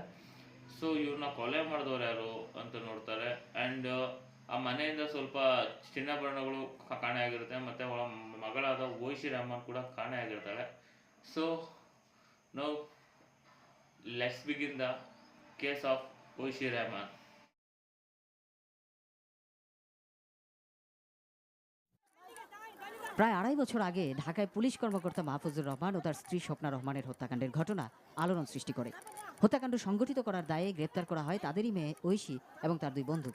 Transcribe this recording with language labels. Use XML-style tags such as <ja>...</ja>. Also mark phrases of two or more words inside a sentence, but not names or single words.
<kn>ಸೊ ಇವ್ರನ್ನ ಕೊಲೆ ಮಾಡಿದವ್ರು ಯಾರು ಅಂತ ನೋಡ್ತಾರೆ. ಆ್ಯಂಡ್ ಆ ಮನೆಯಿಂದ ಸ್ವಲ್ಪ ಚಿನ್ನಾಭರಣಗಳು ಕಾಣೆ ಆಗಿರುತ್ತೆ, ಮತ್ತು ಅವಳ ಮಗಳಾದ ಓಯ್ಶಿ ರೆಹಮಾನ್ ಕೂಡ ಕಾಣೆ ಆಗಿರ್ತಾಳೆ.</kn> <en>so now let's begin the case of ಓಯ್ಶಿ ರೆಹಮಾನ್.</en> <bn>প্রায় ২.৫ বছর আগে ঢাকায় পুলিশ কর্মকর্তা মাহফুজুর রহমান ও তার স্ত্রী স্বপ্না রহমানের হত্যাকাণ্ডের ঘটনা আলোড়ন সৃষ্টি করে। হত্যাকাণ্ড সংগঠিত করার দায়ে গ্রেপ্তার করা হয় তাদেরই মেয়ে ঐশী এবং তার 2 বন্ধুকে।</bn>